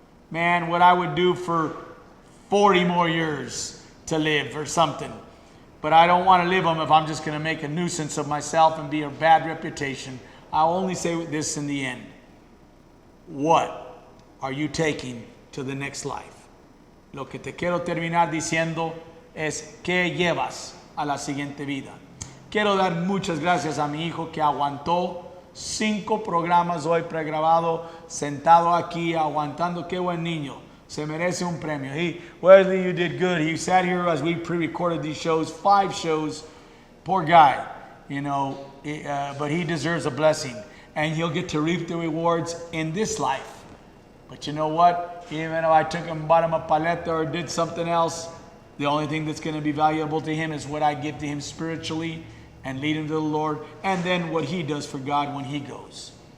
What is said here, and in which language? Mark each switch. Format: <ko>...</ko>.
<en>Man, what I would do for 40 more years to live or something. But I don't want to live them if I'm just going to make a nuisance of myself and be a bad reputation. I'll only say this in the end. What are you taking to the next life?</en> <es>Lo que te quiero terminar diciendo es ¿qué llevas a la siguiente vida? Quiero dar muchas gracias a mi hijo que aguantó 5 programas hoy pregrabado, sentado aquí aguantando. Qué buen niño. Se merece un premio. Wesley,</es> <en>you did good. He sat here as we pre-recorded these shows, 5 shows. Poor guy, you know, but he deserves a blessing. And he'll get to reap the rewards in this life. But you know what? Even if I took him and bought him a paleta or did something else, the only thing that's going to be valuable to him is what I give to him spiritually and lead him to the Lord, and then what he does for God when he goes.</en>